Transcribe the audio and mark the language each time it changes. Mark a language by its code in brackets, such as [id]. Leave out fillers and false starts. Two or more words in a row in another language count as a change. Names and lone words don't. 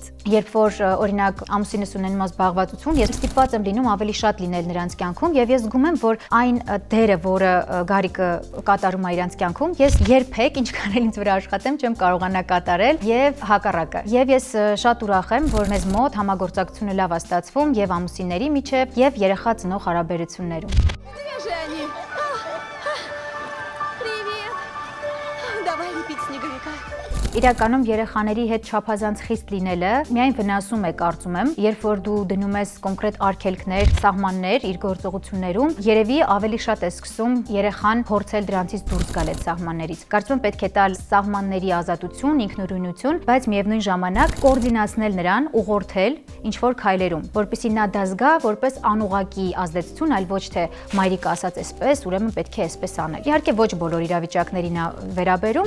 [hy] Երբ որ օրինակ ամուսինս ունենում է զբաղվածություն, ես ստիպված եմ լինում ավելի շատ լինել նրանց կյանքում եւ ես զգում եմ, որ այն դերը, որը Գարիկը կատարում է իրանց կյանքում, ես երբեք ինչքան էլ ինձ վրա աշխատեմ, չեմ կարողանա կատարել եւ հակառակը։ Եվ ես շատ ուրախ եմ, որ մեզ մոտ համագործակցությունը լավ է ստացվում եւ ամուսինների միջեւ եւ երեխա ծնող հարաբերություններում։ [ru] Где же они? Привет! Давай лепить снеговика. [hy] Իրականում երեխաների հետ չափազանց խիստ լինելը միայն վնասում է, կարծում եմ, երբ որ դու դնում ես կոնկրետ արգելքներ, սահմաններ իր գործողություններում, երևի ավելի շատ է սկսում երեխան փորձել դրանցից դուրս գալ այդ սահմաններից։ Կարծում եմ պետք է տալ սահմանների ազատություն, ինքնուրույնություն, բայց միևնույն ժամանակ կոորդինացնել նրան, ուղղորդել ինչ-որ քայլերում, որպեսզի նա դա զգա որպես անուղղակի ազդեցություն, այլ ոչ թե մայրիկը ասած էսպես, ուրեմն պետք է էսպես անել։ Իհարկե ոչ բոլոր իրավիճակներին է վերաբերում։